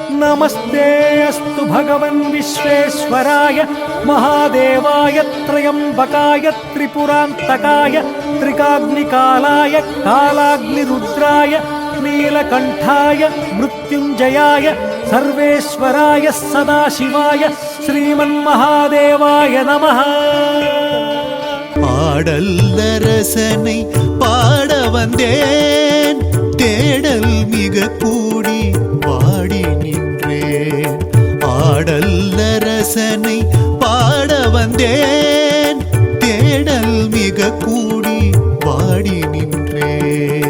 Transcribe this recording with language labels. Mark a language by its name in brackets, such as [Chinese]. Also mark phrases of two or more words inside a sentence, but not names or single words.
[Sanskrit] नमस्ते अस्तु भगवन् विश्वेश्वराय महादेवाय त्रयंबकाय त्रिपुरान्तकाय त्रिकाग्निकालाय कालाग्निरुद्राय नीलकण्ठाय मृत्युञ्जयाय सर्वेश्वराय सदाशिवाय श्रीमन्महादेवाय नमः। [Tamil] பாடல்லரசனை பாட வந்தேன், தேடல் மிக கூடி பாடி நின்றேன். ஆடல்லரசனை பாட வந்தேன், தேடல் மிக கூடி பாடி நின்றேன்.